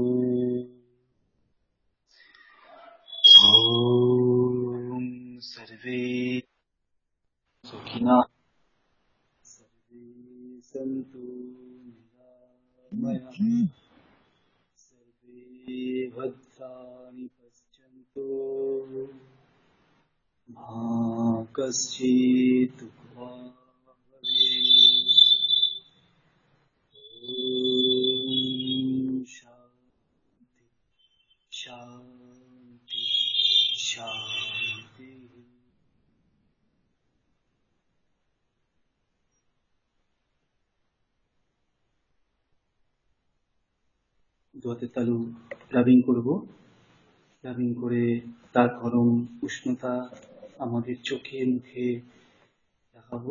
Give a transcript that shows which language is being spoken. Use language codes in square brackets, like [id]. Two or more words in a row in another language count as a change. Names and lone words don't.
[sa] ॐ सर्वे सुखिनः सर्वे सन्तु निरामयाः सर्वे भद्राणि पश्यन्तु मा कश्चित् दुःखभाग् भवेत्। ॐ शान्ति शान्ति शान्ति। [bn] দুহাতে তালু রাবিং করব, রাবিং করে তার গরম উষ্ণতা আমাদের চোখে মুখে লাগাবো।